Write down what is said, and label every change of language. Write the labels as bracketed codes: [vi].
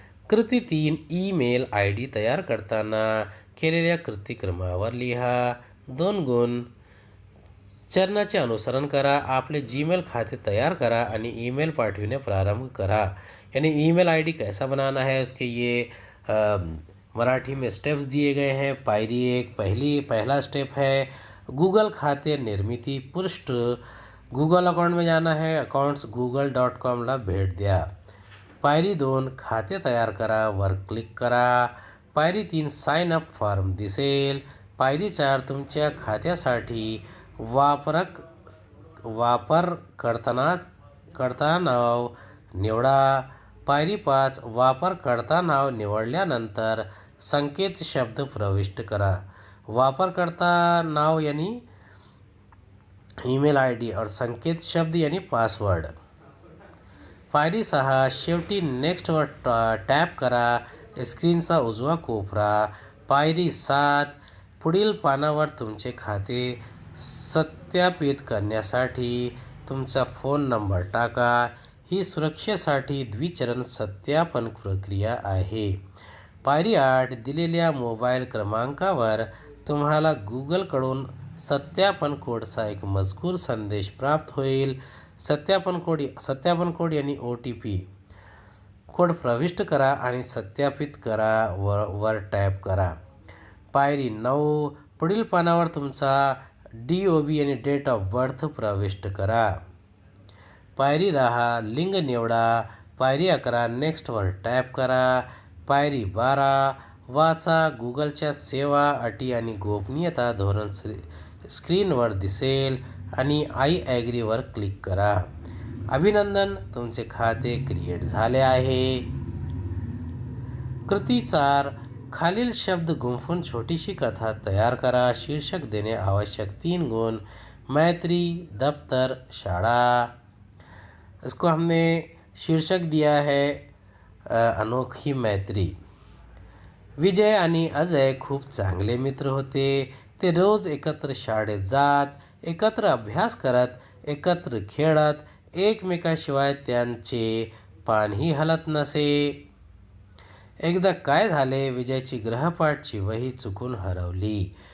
[mr] कृती 3 email ID तयार करताना केलेल्या कृतिक्रमावर लिहा। 2 गुण चरणाचे अनुसरण करा। आपले जीमेल खाते तैयार करा आणि ईमेल पाठविने प्रारंभ करा। [hi] यानी ईमेल ID कैसा बनाना है उसके ये मराठी में स्टेप्स दिए गए हैं। [mr] पायरी 1 [hi] पहला स्टेप है [mr] गूगल खाते निर्मिती पृष्ठ। [hi] गूगल अकाउंट में जाना है, अकाउंट्स google.com [mr] ला भेट द्या। पायरी 2 खाते तयार करा, वर क्लिक करा। पायरी 3 साइन अप फॉर्म दिसेल। पायरी 4 तुमच्या खात्यासाठी वापरकर्ता नाव निवडा। पायरी 5 वापरकर्ता नाव निवडल्यानंतर संकेत शब्द प्रविष्ट करा। [hi] वापरकर्ता नाव यानी ईमेल ID और संकेत शब्द यानी पासवर्ड। [mr] पायरी 6 शेवटी नेक्स्टवर टॅप करा, स्क्रीनचा उजवा कोपरा। पायरी 7 पुढील पानावर तुमचे खाते सत्यापित करण्यासाठी तुमचा फोन नंबर टाका। ही सुरक्षेसाठी द्विचरण सत्यापन प्रक्रिया आहे। पायरी 8 दिलेल्या मोबाईल क्रमांकावर तुम्हाला गूगलकडून सत्यापन कोडचा एक मजकूर संदेश प्राप्त होईल। सत्यापन कोड यानी OTP कोड प्रविष्ट करा आणि सत्यापित करा, वर टॅप करा। पायरी 9 पुढील पानावर तुमचा DOB यानी डेट ऑफ बर्थ प्रविष्ट करा। पायरी 10 लिंग निवडा। पायरी 11 नेक्स्टवर टॅप करा। पायरी 12 वाचा। गूगलच्या सेवा, अटी आणि गोपनीयता धोरण स्क्रीनवर दिसेल आणि आय ॲग्रीवर क्लिक करा। अभिनंदन, तुमचे खाते क्रिएट झाले आहे। कृती 4 खालील शब्द गुंफून छोटीशी कथा तैयार करा। शीर्षक देने आवश्यक 3 गुण मैत्री, दफ्तर, शाळा। [hi] इसको हमने शीर्षक दिया है अनोखी मैत्री। [mr] विजय आणि अजय खूप चांगले मित्र होते। ते रोज एकत्र शाळेत जात, एकत्र अभ्यास करत, एकत्र खेळत, एकमेकाशिवाय त्यांचे पानही हलत नसे। एकदा काय झाले, विजयची गृहपाठची वही चुकून हरवली।